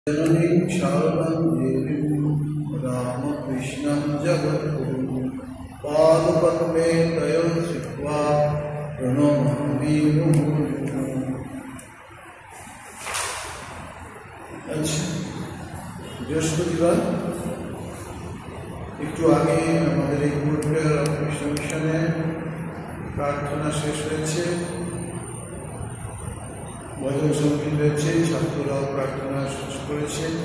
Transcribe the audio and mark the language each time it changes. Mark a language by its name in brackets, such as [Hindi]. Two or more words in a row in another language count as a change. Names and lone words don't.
[Sanskrit] जननीं शारदां देवीं रामकृष्णं जगद्गुरुं पादपद्मे तयोः स्थित्वा प्रणमामि मुहुर्मुहुः। [Bangla] अच्छा, বৃহস্পতিবার একটু আগে আমাদের এই পুরুলিয়া রামকৃষ্ণ মিশনে প্রার্থনা শেষ হয়েছে, ভজন সঙ্গীত হয়েছে, ছাত্ররাও প্রার্থনা শেষ করেছে।